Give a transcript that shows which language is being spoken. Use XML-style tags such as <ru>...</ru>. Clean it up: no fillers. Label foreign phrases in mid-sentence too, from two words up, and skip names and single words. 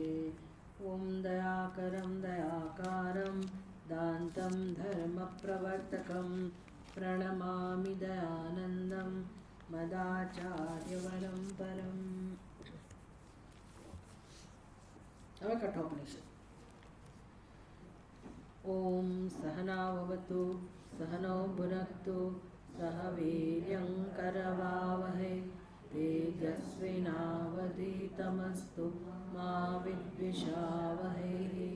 <sa>ॐ दयाकरं दयाकारं दान्तं धर्मप्रवर्तकं प्रणमामि दयानन्दं मदाचार्यवरं परम्।</sa> <gu>હવે કઠોપનિષદ.</gu> <sa>ઓમ સહનાવવતુ સહનૌ ભુનક્તુ સહ વીર્યં કરવાવહૈ તેજસ્વિનાવધીતમસ્તુ મા વિદ્વિષાવહૈ.</sa>